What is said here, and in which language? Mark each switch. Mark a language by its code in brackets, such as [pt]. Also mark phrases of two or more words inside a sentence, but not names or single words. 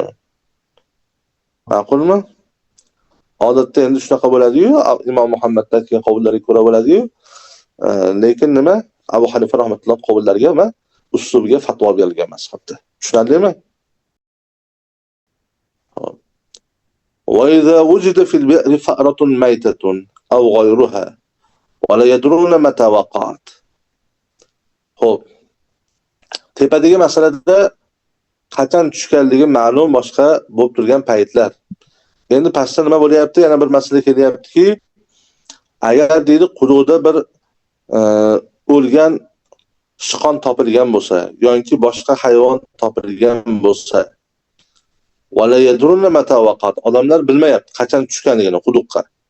[uz] Ma'qulmi? Odatda endi shunaqa bo'ladi-yu, Imom Muhammaddan keyin qovullarga ko'ra bo'ladi-yu. Lekin nima? Abu Hanifa rahmatulloh qovullariga va uslubiga fatvo berilgan mazhabda. Tushundingmi? [ar] وإذا وجد في البئر فأرة ميتة أو غيرها ولا يدرون متى وقعت. [uz] Xo'p, tepadagi masalada qachon tushganligi ma'lum boshqa bo'lib turgan paytlar. Endi pastda nima bo'lyapti? Yana bir masala kelyaptiki, agar deydi quduqda bir o'lgan sichqon topilgan bo'lsa yoki boshqa hayvon topilgan bo'lsa, [ar] ولا يدرون متى وقعت, [uz] odamlar bilmayapti qachon tushganligini quduqqa.